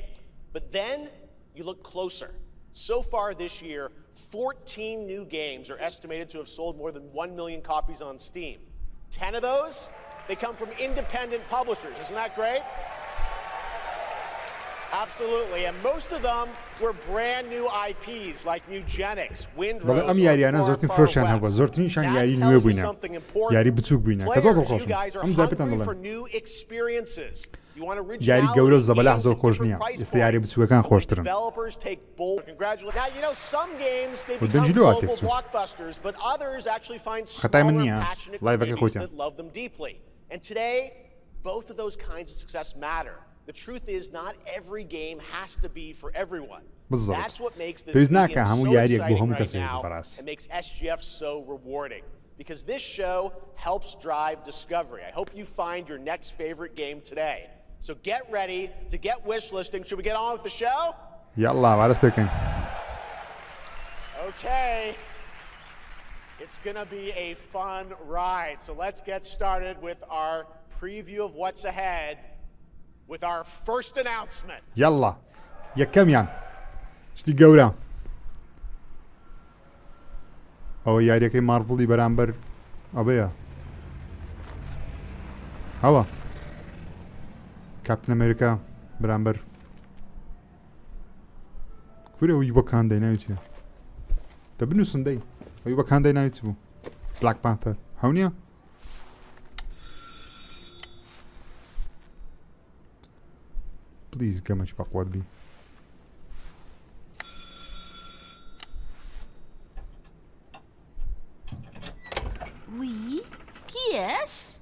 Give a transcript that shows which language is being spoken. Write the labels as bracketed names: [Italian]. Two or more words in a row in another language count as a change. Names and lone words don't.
[English] But then, you look closer. So far this year, 14 new games are estimated to have sold more than 1 million copies on Steam. 10 of those, they come from independent publishers. Isn't that great? Absolutely, and most of them were brand new IPs like Nugenics, Windrose, [Central Kurdish] ئەم یاریانە زۆرترین فرۆشیان هەبووە زۆرترینیشان یاری نوێ بووینە یاری بچووک بووینە کە زۆر دڵخۆشم ئەم جا پێتان دەڵێم یاری گەورە و زەبەلاح زۆر خۆش نییە ئێستا یاری بچووکەکان خۆشترن دەنجی لەوە تێکچوو خەتای من نییە لایڤەکە خۆتیان [English] And today, both of those kinds of success matter. The truth is, not every game has to be for everyone. That's what makes this medium so exciting right now and makes SGF so rewarding. Because this show helps drive discovery. I hope you find your next favorite game today. So get ready to get wishlisting. Should we get on with the show? Yalla, let's begin. Okay. It's going to be a fun ride. So let's get started with our preview of what's ahead. With our first announcement. [Central Kurdish] يلا يكميان شتي گەورە ئەوە یاریەکەی مارڤڵی بەرامبەر ئەوەیە ئەوە کاپتن ئەمریکا بەرامبەر کورە ئەوی بۆ کاندەی ناوی چییە دەبنووسن دەی ئەوی بۆ کاندەی ناوی چ بوو بلاک پانتەر هەو نییە Please, gamać pakładbi. [French] Oui? Qui est-ce?